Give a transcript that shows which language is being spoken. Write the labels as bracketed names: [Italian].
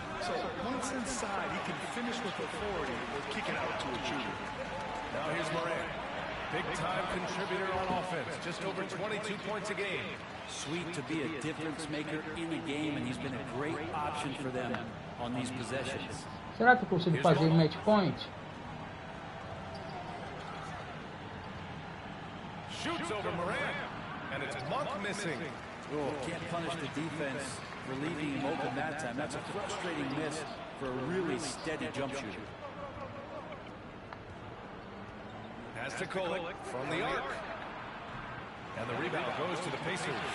[English] So once inside, he can finish with authority or kick it out to a shooter. Now here's Morant. Big-time contributor on offense, just over 22 points a game. Sweet to be a difference maker in a game, and he's been a great option for them on these possessions. [Portuguese] Será que eu consigo fazer match point? [English] Shoots over Morant, and it's Monk missing. Oh, can't punish the defense for leaving him open that time. That's a frustrating miss for a really steady jump shooter. Pass to Kolek from the arc. And the rebound goes to the Pacers.